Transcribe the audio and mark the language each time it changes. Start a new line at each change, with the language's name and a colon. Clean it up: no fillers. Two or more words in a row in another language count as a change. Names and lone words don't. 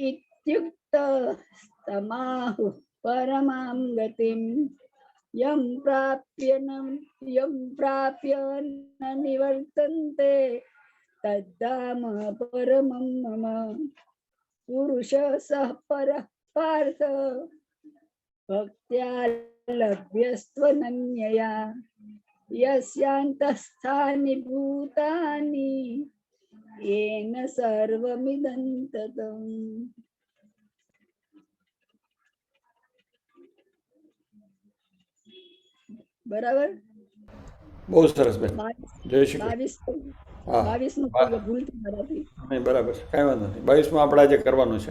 Sanskrit: इत्युक्तस्तमाहुः परमां गतिं यं प्राप्य न निवर्तन्ते तद्धाम परमं मम पुरुषः सः परः पार्थ भक्त्या लभ्यस्त्वनन्यया यस्यान्तःस्थानि भूतानि येन सर्वमिदं ततम्।
Gujarati: બરાબર બહુ સરસ બેન. જય શ્રી કૃષ્ણ. 22 હા 22 ભૂલથી મારાથી નહીં, બરાબર છે, કાંઈ વાંધો નહીં. 22માં આપણે આજે કરવાનું છે,